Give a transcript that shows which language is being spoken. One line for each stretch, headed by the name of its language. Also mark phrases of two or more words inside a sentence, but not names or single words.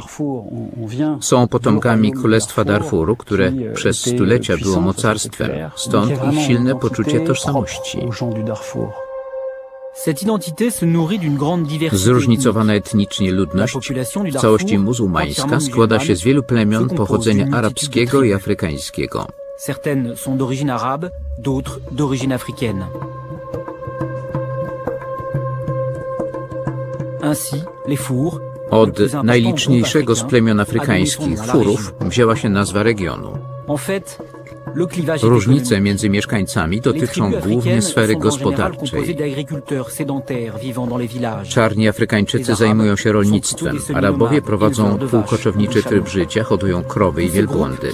Polish: Są potomkami Królestwa Darfuru, które przez stulecia było mocarstwem, stąd ich silne poczucie tożsamości. Zróżnicowana etnicznie ludność, w całości muzułmańska, składa się z wielu plemion pochodzenia arabskiego i afrykańskiego.
French: Certaines sont d'origine arabe, d'autres d'origine africaine. Ainsi, les Four.
Polish: Od najliczniejszego z plemion afrykańskich, Furów, wzięła się nazwa regionu. Różnice między mieszkańcami dotyczą głównie sfery gospodarczej. Czarni Afrykańczycy zajmują się rolnictwem, Arabowie prowadzą półkoczowniczy tryb życia, hodują krowy i wielbłądy.